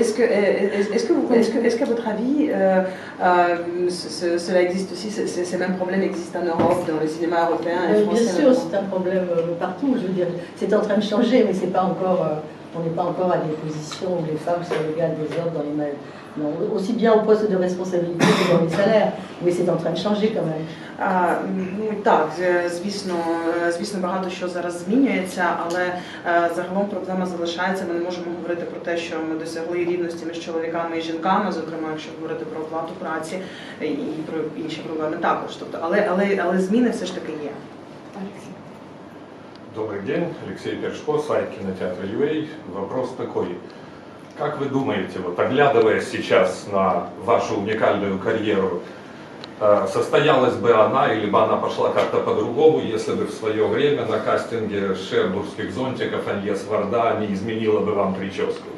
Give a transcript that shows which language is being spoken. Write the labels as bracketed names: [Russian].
[French] Est-ce qu'à votre avis, cela existe aussi, ces mêmes problèmes existent en Europe, dans le cinéma européen et français? Bien sûr, c'est un problème partout. Je veux dire, c'est en train de changer, mais c'est pas encore. On n'est pas encore à des positions où les femmes sont égales des hommes dans les non, aussi bien au poste de responsabilité que dans les salaires, mais c'est en train de changer quand même. [Ukrainian] Так, звісно, багато що зараз змінюється, але загалом проблема залишається. Ми не можемо говорити про те, що ми досягли рівності між чоловіками і жінками, зокрема, якщо говорити про оплату праці і про інші проблеми також. Тобто, але зміни все ж таки є. [Russian] Добрый день, Алексей Першко, сайт кинотеатра UA. Вопрос такой. Как вы думаете, вот оглядываясь сейчас на вашу уникальную карьеру, состоялась бы она или бы она пошла как-то по-другому, если бы в свое время на кастинге шербургских зонтиков Аньес Варда не изменила бы вам прическу?